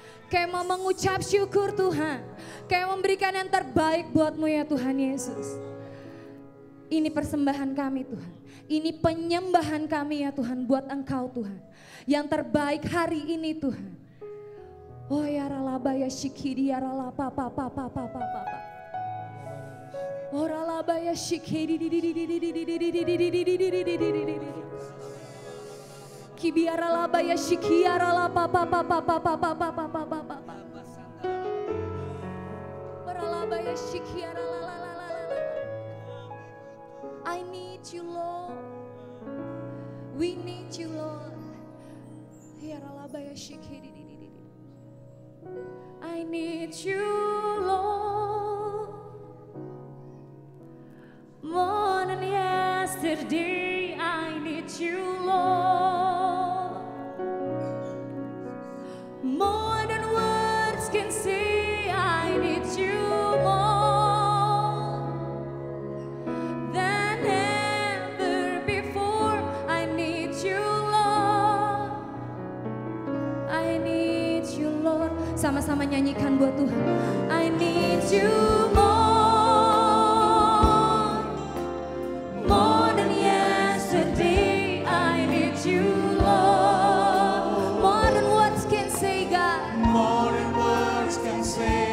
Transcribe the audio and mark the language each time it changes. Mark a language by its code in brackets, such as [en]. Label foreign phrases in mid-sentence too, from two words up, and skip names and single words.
[id] Kami mau mengucap syukur Tuhan. Kami memberikan yang terbaik buat-Mu ya Tuhan Yesus. Ini persembahan kami Tuhan. Ini penyembahan kami ya Tuhan buat Engkau Tuhan. Yang terbaik hari ini Tuhan. Oh ya ralaba ya shikiri ya ralapa pa pa pa pa pa pa. Oh ralaba ya shikiri di di di di di di di di di di di di di. Kibiara laba ya shikiara la pa pa pa pa pa pa pa pa pa pa pa pa pa. Oralaba ya shikiara la la la la la. [en] I need you Lord. We need you Lord. Yaralaba ya shikiri di di di. I need you Lord. More than yesterday I need you Lord. More than words can say, I need you more than ever before. I need you, Lord. I need you, Lord. [id] Sama-sama nyanyikan buat Tuhan. [en] I need you more than yesterday. I need you, Lord. More than words can say,